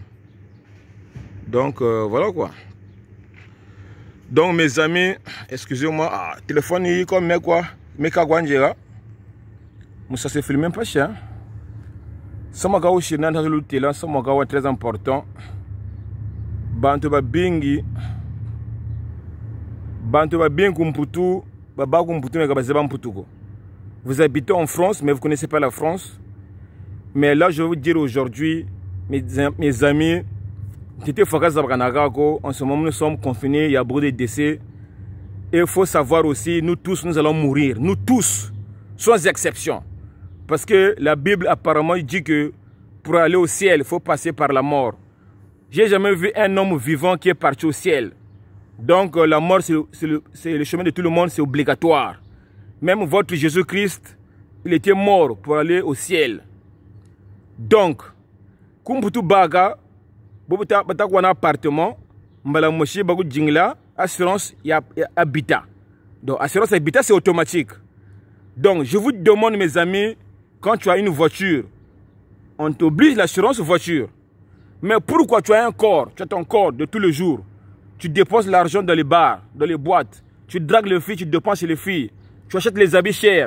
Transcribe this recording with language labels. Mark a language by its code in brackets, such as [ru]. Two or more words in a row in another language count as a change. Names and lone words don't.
[fr] Donc, voilà quoi. Donc, mes amis, excusez-moi, téléphone, il comme mais quoi, mais quoi, ça se filme même pas cher. Ça m'a gagné chez Nanta Lutela, ça m'a gagné très important. [lua] Bantuba bingi, Bantuba bien kumputu, baba kumputu, mais kabazeba mputuko. [fr] Vous habitez en France, mais vous ne connaissez pas la France. Mais là, je vais vous dire aujourd'hui, mes amis, en ce moment, nous sommes confinés, il y a beaucoup de décès. Et il faut savoir aussi, nous tous, nous allons mourir. Nous tous, sans exception. Parce que la Bible, apparemment, dit que pour aller au ciel, il faut passer par la mort. J'ai jamais vu un homme vivant qui est parti au ciel. Donc, la mort, c'est le chemin de tout le monde, c'est obligatoire. Même votre Jésus-Christ, il était mort pour aller au ciel. Donc, [lua] kumputu baga, bobuta batak wana appartement, mbala moshi bagu jingla, assurance ya habitat. [fr] Donc, assurance habitat, c'est automatique. Donc, je vous demande, mes amis, quand tu as une voiture, on t'oblige l'assurance voiture. Mais pourquoi tu as un corps, tu as ton corps de tous les jours, tu déposes l'argent dans les bars, dans les boîtes, tu dragues les filles, tu dépenses chez les filles, tu achètes les habits chers.